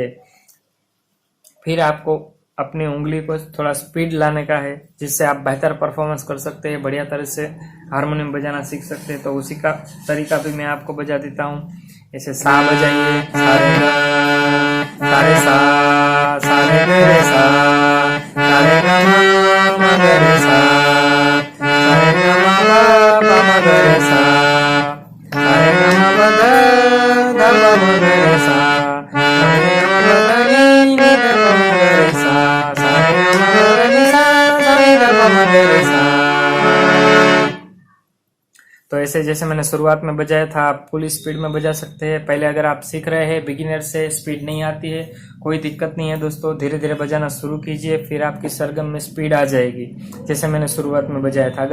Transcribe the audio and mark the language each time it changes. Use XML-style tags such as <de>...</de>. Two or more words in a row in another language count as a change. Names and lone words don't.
<hi>फिर आपको अपनी उंगली को थोड़ा स्पीड लाने का है, जिससे आप बेहतर परफॉर्मेंस कर सकते हैं, बढ़िया तरह से हारमोनियम बजाना सीख सकते हैं। तो उसी का तरीका भी मैं आपको बजा देता हूँ। ऐसे सा बजाइए, सारे गा, सारे सा, सारे ग रे सा, सारे ग मा ग रे सा, सारे ग मा ग रे सा, सारे ग मा प ध ध प म ग रे सा, सारे ग मा प ध नी नी ध प म ग रे सा, सारे ग मा प ध नी सा, सारे ग प म ग रे सा। तो ऐसे जैसे मैंने शुरुआत में बजाया था, आप</hi> <en>full speed</en> <hi>में बजा सकते हैं। पहले अगर आप सीख रहे हैं, बिगिनर से स्पीड नहीं आती है, कोई दिक्कत नहीं है दोस्तों, धीरे धीरे बजाना शुरू कीजिए, फिर आपकी सरगम में स्पीड आ जाएगी, जैसे मैंने शुरुआत में बजाया था।</hi>